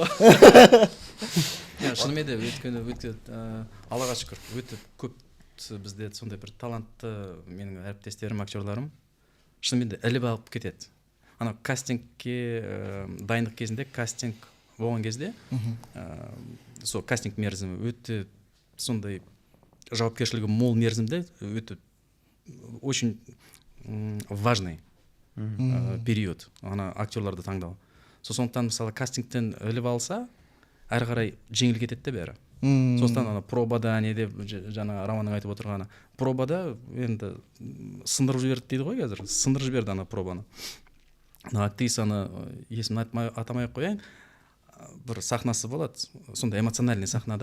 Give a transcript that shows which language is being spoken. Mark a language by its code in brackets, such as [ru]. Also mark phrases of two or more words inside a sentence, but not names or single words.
[kk] Шынымен де өйткені Аллаға шүкір өте көп бізде сондай бір талантты менің әріптестерім, актерларым шынымен де іліп алып кетеді. Ана кастингке дайындық кезінде, кастинг болған кезде сол кастинг мерзімі өте сондай жауапкершілігі мол мерзімде, өте [ru] очень важный период [kk] ана актерларды таңдау. Сондықтан мысалы кастингтен іліп алса әрі қарай жеңіл кетеді де бәрі. Сондықтан ана пробада неде жаңа Романның айтып отырғаны, пробада енді сындырып жіберді дейді ғой қазір, сындырып жіберді ана пробаны. Актрисаны есімін атамай қояйын, бір сахнасы болады, сондай эмоциональный сахнада.